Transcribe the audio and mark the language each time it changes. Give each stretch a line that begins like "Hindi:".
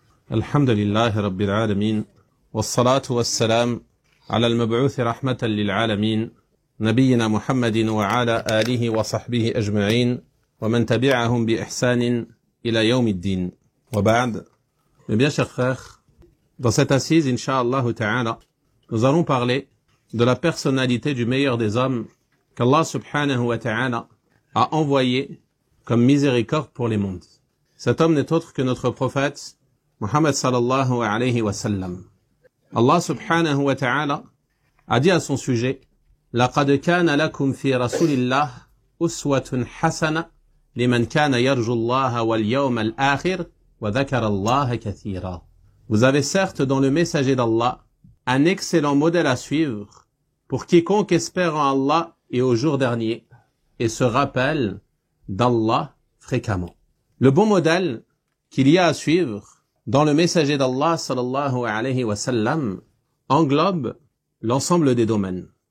Arabic: الحمد لله رب العالمين والصلاة والسلام على المبعوث رحمة للعالمين نبينا محمد وعلى آله وصحبه أجمعين ومن تبعهم بإحسان إلى يوم الدين وبعد.
French: Mes bien chers frères, dans cette assise, Inch'Allah Ta'ala, nous allons parler de la personnalité du meilleur des hommes qu'Allah Subhanahu wa Ta'ala a envoyé comme miséricorde pour les mondes. Cet homme n'est autre que notre prophète Muhammad sallallahu alayhi wa sallam. Allah Subhanahu wa Ta'ala a dit à son sujet:
Arabic: لَقَدْ كَانَ لَكُمْ فِي رَسُولِ اللَّهِ أُسْوَةٌ حَسَنَةٌ لِمَنْ كَانَ يَرْجُو اللَّهَ وَالْيَوْمَ الْآخِرَ وَذَكَرَ اللَّهَ كَثِيرًا.
French: Vous avez certes dans le messager d'Allah un excellent modèle à suivre pour quiconque espère en Allah et au jour dernier et se rappelle d'Allah fréquemment. Le bon modèle qu'il y a à suivre dans le messager d'Allah sallallahu alayhi wa sallam englobe l'ensemble des domaines.